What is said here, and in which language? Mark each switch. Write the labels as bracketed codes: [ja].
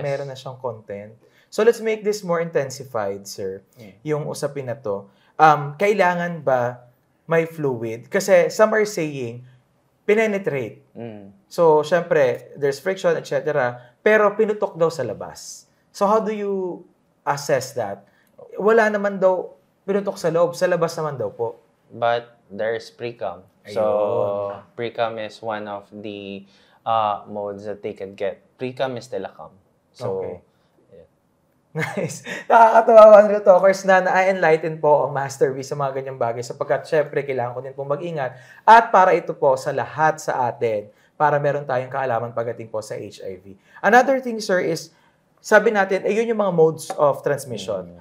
[tl] meron na siyang [en] content. So let's make this more intensified, sir. [tl] Yung usapin na to. Kailangan ba may fluid? [en] Kasi some are saying, penetrate. So, syempre, there's friction, etc. [tl] Pero pinutok daw sa labas. [en] So, how do you assess that? [tl] Wala naman daw pinutok sa loob. Sa labas naman daw po. [en] But there's pre-cum. So, pre-cum is one of the modes that they can get. Pre-cum is still a cum. So, Okay. Nice. [tl] Nakakatawa, Wonder Talkers, na na-enlighten po ang Master V sa mga ganyang bagay sapagkat syempre kailangan ko din pong mag-ingat at para ito po sa lahat sa atin para meron tayong kaalaman pagdating po sa HIV. [en] Another thing, sir, is [tl] sabi natin, yun yung mga [en] modes of transmission.